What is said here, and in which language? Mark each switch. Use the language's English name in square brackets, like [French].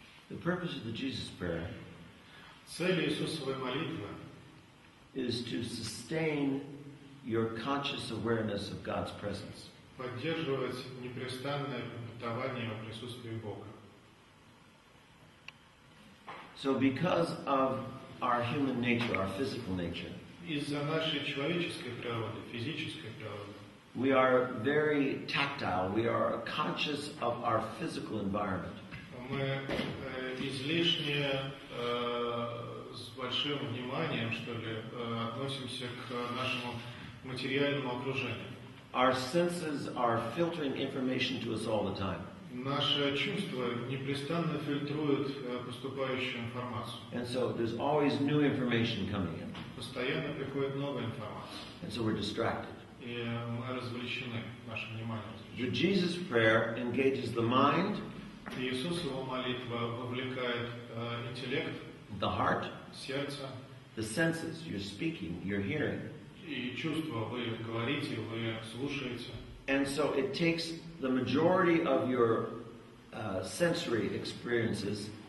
[English] The purpose of the Jesus prayer [Russian] Цель Иисусовой молитвы [English] is to sustain your conscious awareness of God's presence. [Russian] поддерживать непрестанное памятование о присутствии Бога. [English] So because of our human nature, our physical nature, [Russian] Из-за нашей человеческой природы, физической природы, [English] We are very tactile. We are conscious of our physical environment. [Russian] Мы излишне с большим вниманием, что ли, относимся к нашему материальному окружению. [English] Our senses are filtering information to us all the time. [Russian] Наши чувства непрестанно фильтруют поступающую информацию. [English] And so there's always new information coming in. [Russian] Постоянно приходит новая информация. [English] And so we're distracted. [Russian] И мы развлечены, наше внимание [English] The [Russian] развлечено. [English] Jesus prayer engages the mind, [Russian] Иисус, его молитва вовлекает интеллект, [English] the heart, [Russian] сердце [English] the senses. You're speaking, you're hearing. [Russian] и чувства. Вы говорите, вы слушаете. [English] And so it takes the majority of your sensory experiences